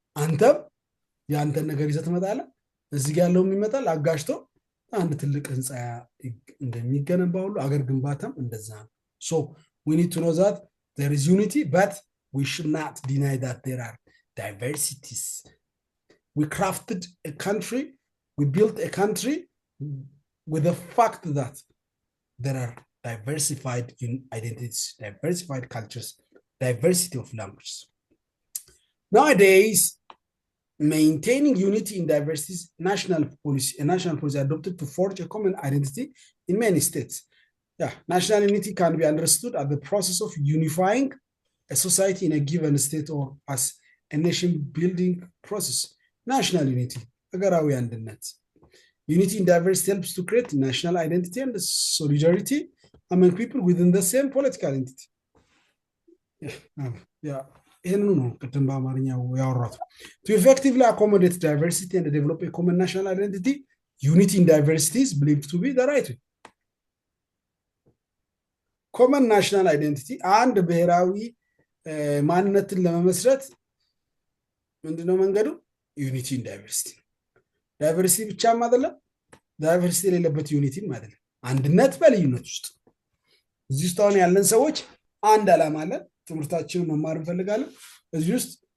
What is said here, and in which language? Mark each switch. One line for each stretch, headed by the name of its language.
Amharic: አንተም የአንተን ነገር ይዘህ ትመጣለህ፣ እዚህ ያለውም ይመጣል አጋጅቶ አንድ ትልቅ ህንፃ እንደሚገነባ ሁሉ አገር ግንባታም እንደዛ ነው። ሶ
English: we need to know that there is unity, but we should not deny that there are diversities. We crafted a country, we built a country with the fact that there are diversified identities, diversified cultures, diversity of languages. Nowadays, maintaining unity in diversity is a national policy adopted to forge a common identity in many states. National unity can be understood as the process of unifying a society in a given state or as a nation building process. National unity,
Amharic: ሀገራዊ አንድነት.
English: Unity in diversity helps to create national identity and solidarity among people within the same political entity.
Amharic: ይህንኑ ነው ቅድም በአማርኛ ያወራቱ።
English: To effectively accommodate diversity and develop a common national identity, unity in diversity is believed to be the right way.
Amharic: ኮመን ናሽናል አይደንቲቲ አንድ ብሔራዊ ማንነትን ለመመስረት ምንድነው መንገዱ? ዩኒቲ ኢን ዳይቨርሲቲ። ዳይቨርሲቲ ብቻም አይደለም፣ ዳይቨርሲቲ የሌለበት ዩኒቲም አይደለም። አንድነት በልዩነት ውስጥ እዚህ ውስጥ አሁን ያለን ሰዎች አንድ ዓላማ አለን፣ ትምህርታችንን መማር እንፈልጋለን። እዚህ ውስጥ